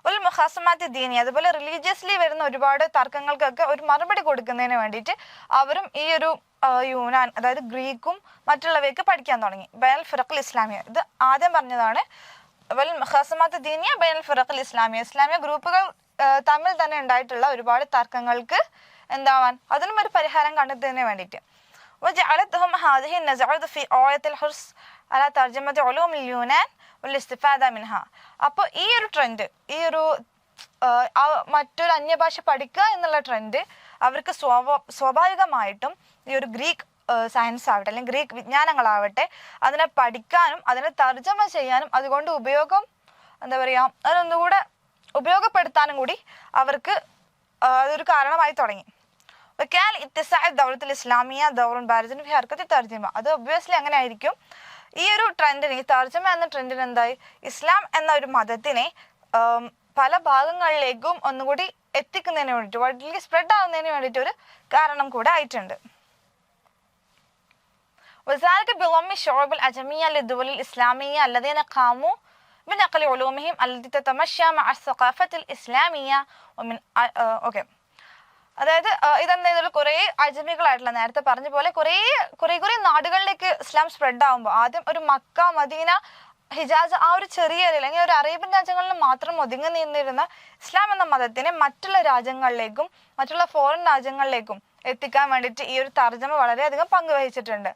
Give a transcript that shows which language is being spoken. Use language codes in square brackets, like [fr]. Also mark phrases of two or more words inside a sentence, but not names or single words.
[ml] ഒരു [ar] مخاصمات دينية, [ml] അതുപോലെ റിലീജിയസ്ലി വരുന്ന ഒരുപാട് തർക്കങ്ങൾക്കൊക്കെ ഒരു മറുപടി കൊടുക്കുന്നതിന് വേണ്ടിയിട്ട് അവരും ഈ ഒരു യൂനാൻ, അതായത് ഗ്രീക്കും മറ്റുള്ളവയൊക്കെ പഠിക്കാൻ തുടങ്ങി. [ar] بين الفرق الإسلامية, [ml] ഇത് ആദ്യം പറഞ്ഞതാണ്. [ar] والمخاصمات الدينية بين الفرق الإسلامية, [ml] ഇസ്ലാമിക ഗ്രൂപ്പുകൾ തമ്മിൽ തന്നെ ഉണ്ടായിട്ടുള്ള ഒരുപാട് തർക്കങ്ങൾക്ക് എന്താവാൻ, അതിനും ഒരു പരിഹാരം കണ്ടെത്തുന്നതിന് വേണ്ടിയിട്ട്. [ar] وجعلتهم هذه النزعات في آية الحرص على ترجمة علوم اليونان والاستفادة منها. [ml] അപ്പോൾ ഈ ഒരു ട്രെൻഡ്, ഈ ഒരു മറ്റൊരു അന്യഭാഷ പഠിക്കുക എന്നുള്ള ട്രെൻഡ് അവർക്ക് സ്വാഭാവികമായിട്ടും ഈ ഒരു ഗ്രീക്ക് സയൻസ് ആവട്ടെ അല്ലെങ്കിൽ ഗ്രീക്ക് വിജ്ഞാനങ്ങളാവട്ടെ അതിനെ പഠിക്കാനും അതിനെ തർജ്ജമ ചെയ്യാനും അതുകൊണ്ട് ഉപയോഗം എന്താ പറയുക അതൊന്നുകൂടെ ഉപയോഗപ്പെടുത്താനും കൂടി അവർക്ക് അതൊരു കാരണമായി തുടങ്ങി. [ar] وكان اتساع الدولة الإسلامية دور بارز في حركة الترجمة. [ml] അത് ഒബ്വിയസ്ലി അങ്ങനെ ആയിരിക്കും. ഈ ഒരു ട്രെൻഡിന്, ഈ തർജ്ജമ എന്ന ട്രെൻഡിന് എന്തായി, ഇസ്ലാം എന്ന ഒരു മതത്തിനെ പല ഭാഗങ്ങളിലേക്കും ഒന്നുകൂടി എത്തിക്കുന്നതിന് വേണ്ടിയിട്ട്, [en] widely spread [ml] ആവുന്നതിന് വേണ്ടിയിട്ട് ഒരു കാരണം കൂടെ ആയിട്ടുണ്ട്. [ar] وذلك بضم الشعوب العجمية للدول الإسلامية الذين قاموا بنقل علومهم التي تتمشى مع الثقافة الإسلامية ومن [ml] അതായത് ഇതെന്താ, കുറേ അജമികളായിട്ടുള്ള നേരത്തെ പറഞ്ഞ പോലെ കുറേ നാടുകളിലേക്ക് ഇസ്ലാം സ്പ്രെഡ് ആകുമ്പോൾ ആദ്യം ഒരു മക്ക, മദീന, ഹിജാസ് ആ ഒരു ചെറിയ അല്ലെങ്കിൽ ഒരു അറേബ്യൻ രാജ്യങ്ങളിൽ മാത്രം ഒതുങ്ങി നിന്നിരുന്ന ഇസ്ലാം എന്ന മതത്തിനെ മറ്റുള്ള രാജ്യങ്ങളിലേക്കും മറ്റുള്ള ഫോറിൻ രാജ്യങ്ങളിലേക്കും എത്തിക്കാൻ വേണ്ടിയിട്ട് ഈ ഒരു തർജ്ജമ വളരെയധികം പങ്കുവഹിച്ചിട്ടുണ്ട്.